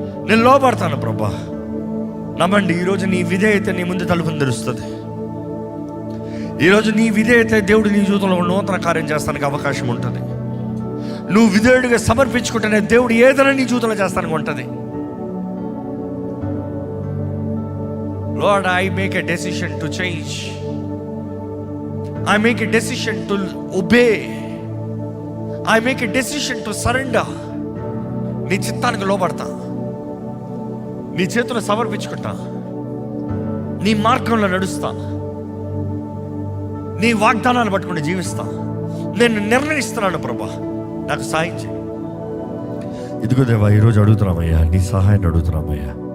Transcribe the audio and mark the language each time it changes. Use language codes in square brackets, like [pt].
[te] నేను లోపడతాను ప్రభా. నమ్మండి, ఈరోజు నీ విధేయత నీ ముందు తలుపుని తెరుస్తుంది. ఈరోజు నీ విధేయత దేవుడు నీ జీవితంలో నూతన కార్యం చేస్తానికి అవకాశం ఉంటుంది. నువ్వు విధేయుడిగా సమర్పించుకుంటేనే దేవుడు ఏదైనా నీ జీవితంలో చేస్తానికి ఉంటుంది. [en] Lord, I make a decision to change. I make a decision to obey. I make a decision to surrender. [te] నీ చిత్తానికి లోబడతా, నీ చేతులు సమర్పించుకుంటా, నీ మార్గంలో నడుస్తా, నీ వాగ్దానాలు పట్టుకుని జీవిస్తా. నేను నిర్ణయిస్తున్నాను ప్రభా, నాకు సాయం చేయి. ఇదిగో దేవా, ఈరోజు అడుగుతున్నామయ్యా, నీ సహాయాన్ని అడుగుతున్నామయ్యా.